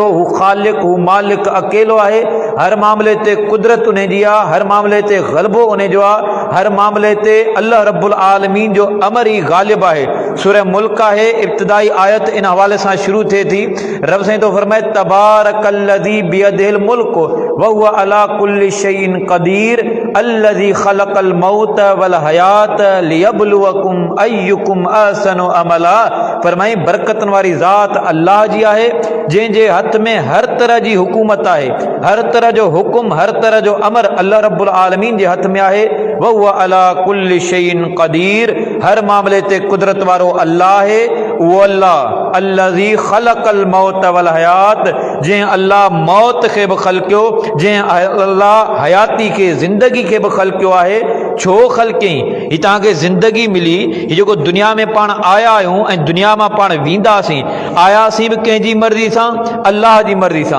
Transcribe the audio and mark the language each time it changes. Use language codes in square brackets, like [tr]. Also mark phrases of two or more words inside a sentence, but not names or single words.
[sd] हू ख़ालिक़, हू मालिक अकेलो आहे, हर मामले ते कुदरत उन जी आहे, हर मामले ते ग़लबो उन जो आहे, हर मामले ते अल्लाह [ar] رب العالمين [sd] जो अमर ई ग़ालिब आहे। सूरह मुल्क आहे, इब्तिदाई आयत इन हवाले सां शुरू थिए थी। [ar] रब साईं तो फरमाए تبارك الذي بيده الملك وهو على كل شيء قدير الذي خلق الموت والحياة ليبلوكم أيكم أحسن عملا. [sd] फरमाई बरकतन वारी ज़ात अल्लाह जी आहे, जंहिंजे हथ में हर तरह जी हुकूमत आहे, हर तरह जो हुकुम, हर तरह जो अमर अल्लाह [ar] رب العالمين [sd] जे हथ में आहे। [ar] وهو على كل شيء قدير, [sd] हर मामले ते कुदरत वारो अल्लाह आहे, उहो अल्लाह [ar] الذي خلق الموت والحياة, [sd] जंहिं अल्लाह मौत खे बि ख़लक़ियो, जंहिं अल्लाह हयाती खे ज़िंदगी खे बि ख़लक़ियो आहे। छो ख़लक़ियईं? ही तव्हांखे ज़िंदगी मिली, ही जेको दुनिया में पाण आया आहियूं ऐं दुनिया मां पाण वेंदासीं, आयासीं बि कंहिंजी मर्ज़ी सां, अल्लाह जी मर्ज़ी सां।